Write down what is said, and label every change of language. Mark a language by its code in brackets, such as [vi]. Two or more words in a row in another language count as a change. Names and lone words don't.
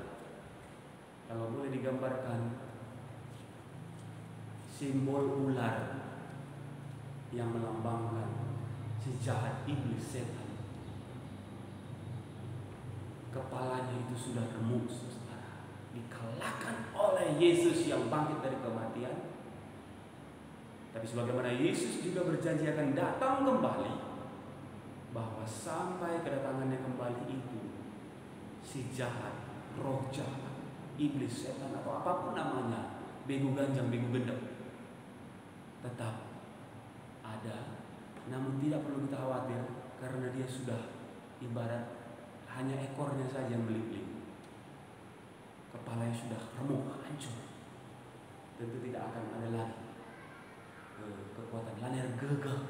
[id] Kalau boleh digambarkan, simbol ular yang melambangkan si jahat iblis setan, kepalanya itu sudah remuk, saudara, dikalahkan oleh Yesus yang bangkit dari kematian. Tapi sebagaimana Yesus juga berjanji akan datang kembali, bahwa sampai kedatangannya kembali itu, si jahat, roh jahat, iblis, setan, atau apapun namanya, begu ganjang, begu gendam, tetap ada. Namun tidak perlu kita khawatir, karena dia sudah ibarat hanya ekornya saja yang melipling, kepalanya sudah remuk, hancur. Tentu tidak akan ada lagi kekuatan laner gegah.